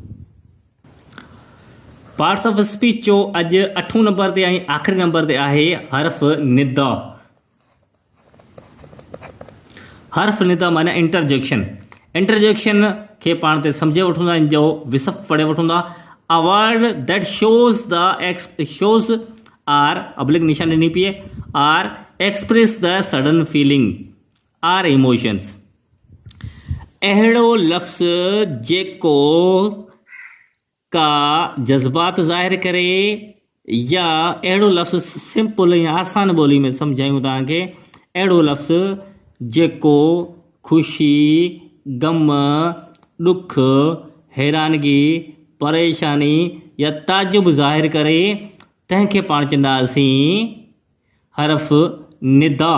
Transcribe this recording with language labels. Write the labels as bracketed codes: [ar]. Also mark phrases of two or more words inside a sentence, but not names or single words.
[en] parts of speech [sd] जो अॼु 8 नंबर ते ऐं आख़िरी नंबर ते आहे हरफ निदा। हरफ निदा माना इंटरजेक्शन। इंटरजेक्शन खे पाण ते सम्झे वठूं था, इन जो विसफ़ पढ़े वठूं था। [en] a word that shows or oblique [sd] निशान ॾिनी पई [en] or express the sudden feeling or emotions. [sd] अहिड़ो लफ़्ज़ जेको का जज़्बात ज़ाहिर करे, या अहिड़ो लफ़्ज़ सिंपल या आसान ॿोली में सम्झायूं तव्हांखे, अहिड़ो लफ़्ज़ जेको ख़ुशी, गम, ॾुख, हैरानगी, परेशानी या ताजुब ज़ाहिर करे, तंहिंखे पाण चवंदासीं हरफ निदा।